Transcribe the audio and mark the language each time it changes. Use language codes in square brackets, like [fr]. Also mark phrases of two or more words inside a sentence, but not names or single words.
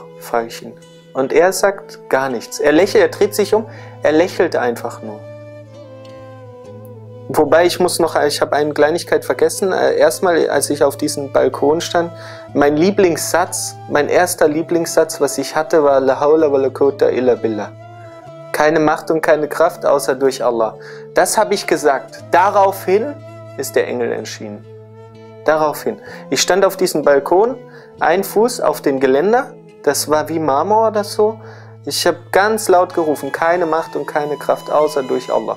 [de] Frage ich ihn. Und er sagt gar nichts. Er lächelt, er dreht sich um, er lächelt einfach nur. Wobei ich habe eine Kleinigkeit vergessen. Erstmal, als ich auf diesem Balkon stand, mein Lieblingssatz, mein erster Lieblingssatz, was ich hatte, war [ar] لا حول ولا قوة إلا بالله. [de] Keine Macht und keine Kraft, außer durch Allah. Das habe ich gesagt. Daraufhin ist der Engel erschienen. Daraufhin. Ich stand auf diesem Balkon, ein Fuß auf dem Geländer, das war wie Marmor oder so. Ich habe ganz laut gerufen, keine Macht und keine Kraft, außer durch Allah.